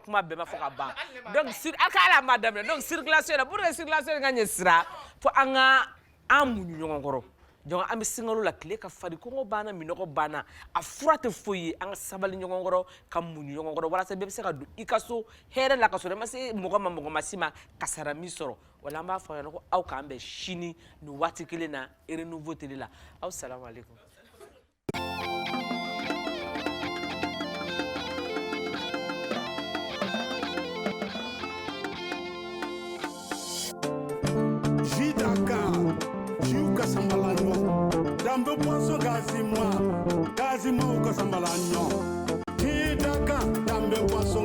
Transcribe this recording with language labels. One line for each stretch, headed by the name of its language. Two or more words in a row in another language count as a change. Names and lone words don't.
Bambara: kuma bɛɛ ma fɔ ka ban donc a ka ala ma daminɛ donc circulation na
French: pour que
Bambara: circulation ka ɲɛ sira fo an ka an muɲu ɲɔgɔn kɔrɔ donc an bɛ sinkalo la tile ka farin kɔngɔ banna minɔgɔ banna a fura tɛ foyi ye an ka sabali ɲɔgɔn kɔrɔ ka muɲu ɲɔgɔn kɔrɔ walasa bɛɛ bɛ se ka don i ka so hɛrɛ la ka sɔrɔ i ma se mɔgɔ ma si ma kasara min sɔrɔ wala an b'a fɔ ɲɛna ko aw k'an bɛn sini nin waati kelen na renouveau télé la aw salamu aleykum. Dambe poisson gazima uka sambalanyo Hidaka dambe poisson